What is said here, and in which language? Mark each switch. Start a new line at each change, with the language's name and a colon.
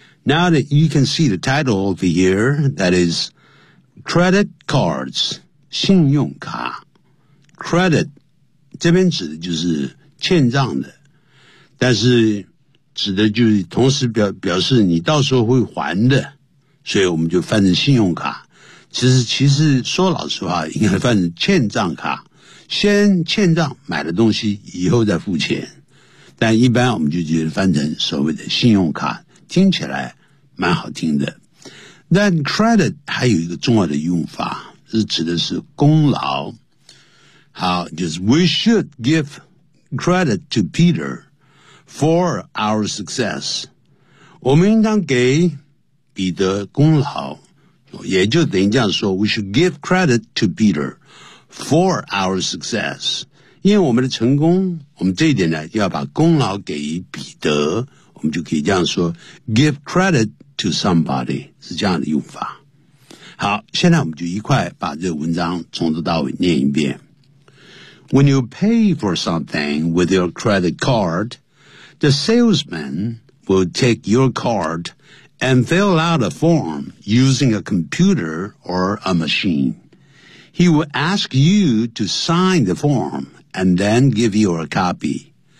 English: Now that you can see the title of the year, that is credit cards,
Chinese: 信用卡。 Credit 这边指的就是欠账的。但是指的就是同时表示你到时候会还的，所以我们就翻成信用卡。其实说老实话，应该翻成欠账卡，先欠账买的东西以后再付钱，但一般我们就觉得翻成所谓的信用卡，听起来蛮好听的。但 credit 还有一个重要的用法，是指的是功劳。好，就是
English: we should give credit to PeterFor our success,
Chinese: 我们应当给彼得功劳，也就等于这样说
English: ,we should give credit to Peter for our success.
Chinese: 因为我们的成功，我们这一点呢，要把功劳给彼得，我们就可以这样说 ,
English: give credit to somebody,
Chinese: 是这样的用法。好，现在我们就一块把这个文章从头到尾念一遍。
English: When you pay for something with your credit card,The salesman will take your card and fill out a form using a computer or a machine. He will ask you to sign the form and then give you a copy.